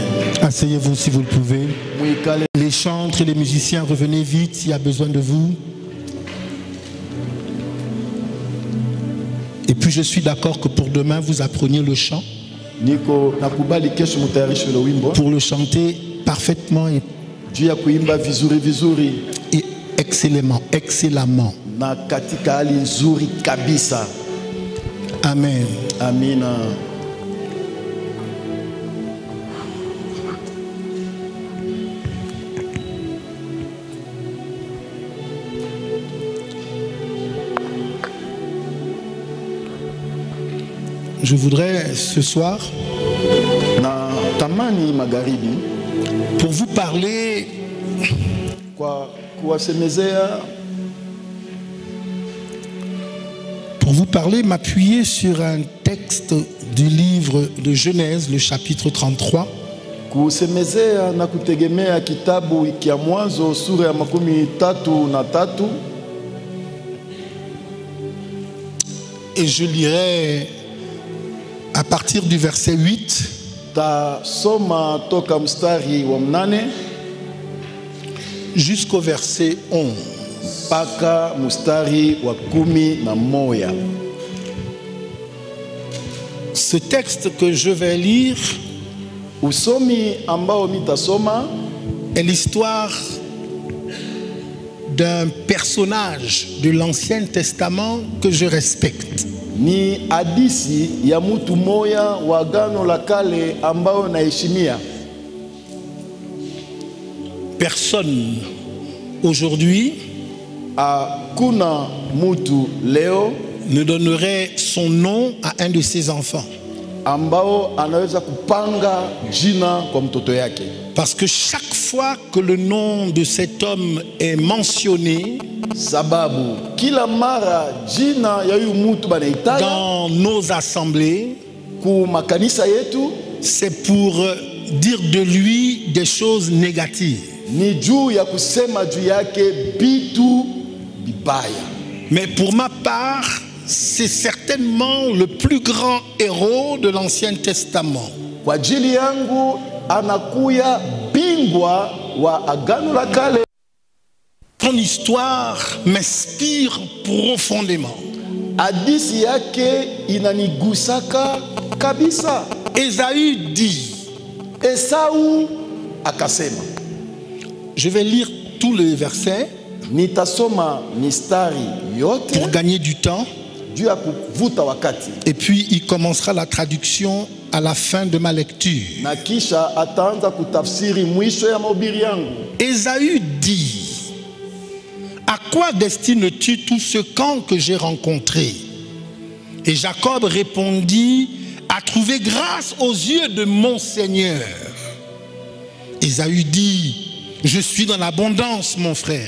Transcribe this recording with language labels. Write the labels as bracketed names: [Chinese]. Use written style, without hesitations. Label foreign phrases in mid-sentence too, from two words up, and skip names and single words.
[French] Asseyez-vous si vous le pouvez. Les chantres et les musiciens, revenez vite s'il y a besoin de vous. Et puis je suis d'accord que pour demain, vous appreniez le chant. Pour le chanter parfaitement et [Swahili] juu ya kuimba vizuri vizuri [French] et excellemment. [Swahili] na katika hali nzuri kabisa. [French] Amen. [Swahili] Amina. [French] Je voudrais ce soir, [Swahili] Na tamani magharibi, [French] pour vous parler m'appuyer sur un texte du livre de Genèse, le chapitre 33. [Swahili] kusemezea na kutegemea kitabu kia Mwanzo sura ya 33. [French] Et je lirai à partir du verset 8 [Swahili] tasoma toka mstari wa 8 [French] jusqu'au verset 11. [Swahili] Paka mstari wa 11. [French] Ce texte que je vais lire [Swahili] usomi ambao mitasoma [French] est l'histoire d'un personnage de l'Ancien Testament que je respecte. [Swahili] ni hadisi ya mtu moya wa Agano la Kale ambao naheshimia. [French] Personne aujourd'hui [Swahili] hakuna mtu leo [French] ne donnerait son nom à un de ses enfants. [Swahili] ambao anaweza kupanga jina kwa mtoto yake. [French] Parce que chaque fois que le nom de cet homme est mentionné [Swahili] sababu kila mara jina ya huyu mtu banaitaja [French] dans nos assemblées, [Swahili] ku makanisa yetu, [French] c'est pour dire de lui des choses négatives. [Swahili] ni juu ya kusema juu yake bitu bibaya. [French] Mais pour ma part, c'est certainement le plus grand héros de l'Ancien Testament. [Swahili] Kwa ajili yangu anakuya bingwa wa Agano la Kale. [French] Ton histoire m'inspire profondément. [Swahili] Hadisi yake inanigusaka kabisa. [French] Ésaü dit, [Swahili] Esau akasema. [French] je vais lire tous les versets [Swahili] Nitasoma mistari yote [French] pour gagner du temps. [Swahili] juu ya kuvuta wakati. [French] Et puis il commencera la traduction à la fin de ma lecture. [Swahili] Na kisha ataanza kutafsiri mwisho ya mahubiri yangu. [French] Ésaü dit, à quoi destines-tu tout ce camp que j'ai rencontré? Et Jacob répondit, à trouver grâce aux yeux de mon Seigneur. Ésaü dit, je suis dans l'abondance, mon frère.